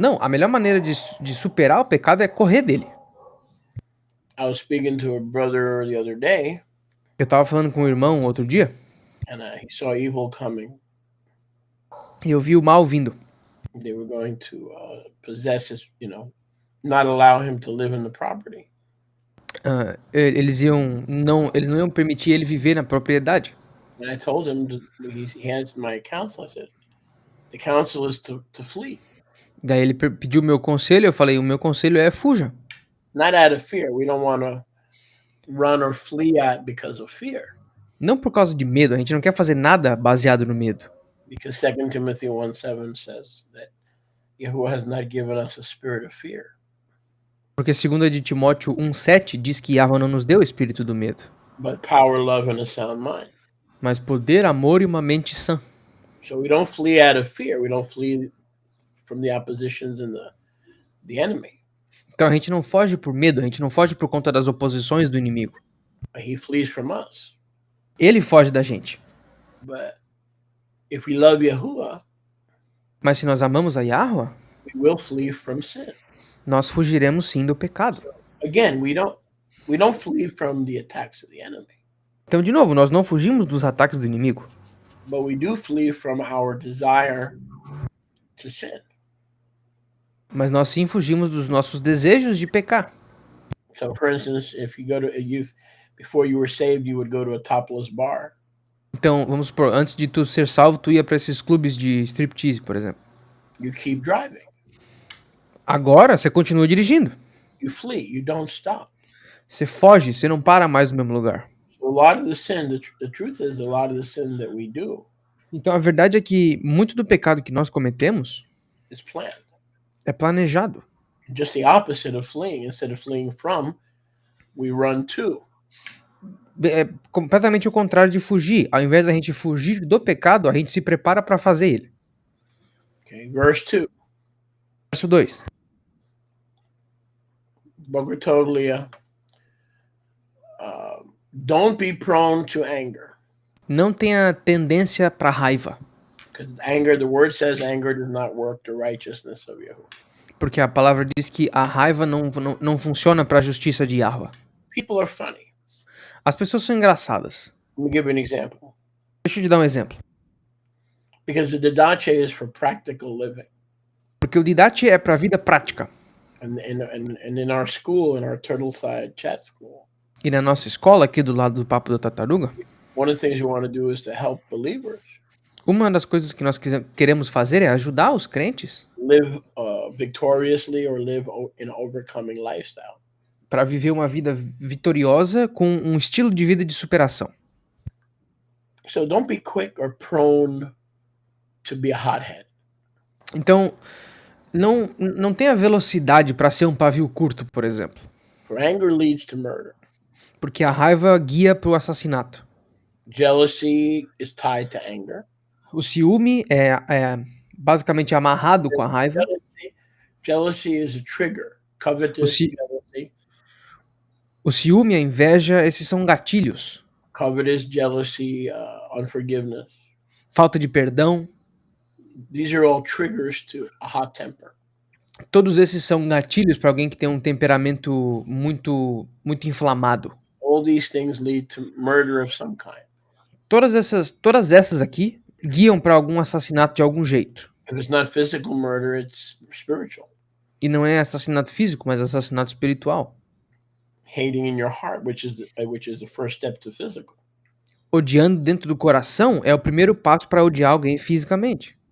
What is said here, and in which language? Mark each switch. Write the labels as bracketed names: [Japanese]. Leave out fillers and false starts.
[Portuguese] Não, a melhor maneira de superar o pecado é correr dele. [English] I was speaking to a brother the other day, [Portuguese] Eu tava falando com um irmão outro dia [English] and he saw evil coming. [Portuguese] e eu vi o mal vindo. [English] They were going to possess his, not allow him to live in the property. [Portuguese] Eles não iam permitir ele viver na propriedade. [English] And I told him, he has my counsel. I said, the counsel is to flee. [Portuguese] Daí ele pediu o meu conselho, eu falei, o meu conselho é fuja. [English] Not out of fear. We don't want to run or flee at because of fear. [Portuguese] Não por causa de medo, a gente não quer fazer nada baseado no medo. [English] Because 2 Timothy 1:7 says that Yahuwah has not given us a spirit of fear. [Portuguese] Porque 2 de Timóteo 1:7 diz que Yahweh não nos deu o espírito do medo, [English] but power, love, and a sound mind. [Portuguese] mas poder, amor e uma mente sã. [English] So we don't flee out of fear. We don't flee from the oppositions and the enemy. [Portuguese] Então a gente não foge por medo, a gente não foge por conta das oposições do inimigo. [English] He flees from us. [Portuguese] Ele foge da gente. [English] But if we love Yahuwah, [Portuguese] mas se nós amamos a Yahweh, [English] we will flee from sin. [Portuguese] Nós fugiremos sim do pecado. [English] Again, we don't flee from the attacks of the enemy. [Portuguese] Então, de novo, nós não fugimos dos ataques do inimigo. [English] But we do flee from our desire to sin. [Portuguese] Mas nós sim fugimos dos nossos desejos de pecar. [English] So, for instance, if you go to before you were saved, you would go to a topless bar. [Portuguese] Então, vamos supor, antes de tu ser salvo, tu ia para esses clubes de striptease, por exemplo. [English] You keep driving. [Portuguese] Agora, você continua dirigindo. [English] You flee, you don't stop. [Portuguese] Você foge, você não para mais no mesmo lugar. [English] A lot of the sin, the truth is, a lot of the sin that we do. [Portuguese] Então, a verdade é que muito do pecado que nós cometemos [English] is planned. [Portuguese] É planejado. [English] Just the opposite of fleeing. Instead of fleeing from, we run to. [Portuguese] É completamente o contrário de fugir. Ao invés da gente fugir do pecado, a gente se prepara para fazer ele. [English] Okay, verse 2. [Portuguese] Verso 2. Bogotoglia. [English] Don't be prone to anger. [Portuguese] Não tenha tendência para raiva. [English] Because anger, the word says, anger does not work the righteousness of Yahuwah. [Portuguese] Porque a palavra diz que a raiva não funciona para a justiça de Yahweh. [English] People are funny. [Portuguese] As pessoas são engraçadas. [English] Let me give you an example. [Portuguese] Deixa eu te dar um exemplo. [English] Because the didache is for practical living. [Portuguese] Porque o didache é para a vida prática. [English] And in our school, in our Turtleside chat school. [Portuguese] E na nossa escola, aqui do lado do Papo da Tartaruga, [English] one of the things we want to do is to help believers. [Portuguese] Uma das coisas que nós queremos fazer é ajudar os crentes [English] live victoriously or live in overcoming lifestyle. [Portuguese] Para viver uma vida vitoriosa com um estilo de vida de superação. [English] So don't be quick or prone to be a hothead. [Portuguese] Então, não tenha velocidade para ser um pavio curto, por exemplo. [English] For anger leads to murder. [Portuguese] Porque a raiva guia para o assassinato. [English] Jealousy is tied to anger. [Portuguese] O ciúme é basicamente amarrado com a raiva. [English] Jealousy is a trigger. Jealousy. [Portuguese] O ciúme, a inveja, esses são gatilhos. [English] Covetous, jealousy, unforgiveness. [Portuguese] Falta de perdão. [English] These are all triggers to a hot temper. [Portuguese] Todos esses são gatilhos para alguém que tem um temperamento muito inflamado. [English] All these things lead to murder of some kind. [Portuguese] Todas essas aqui guiam para algum assassinato de algum jeito. [English] If it's not physical murder, it's spiritual. [Portuguese] E não é assassinato físico, mas assassinato espiritual. [English] Hating in your heart, which is the first step to physical. [Portuguese] Odiando dentro do coração é o primeiro passo para odiar alguém fisicamente.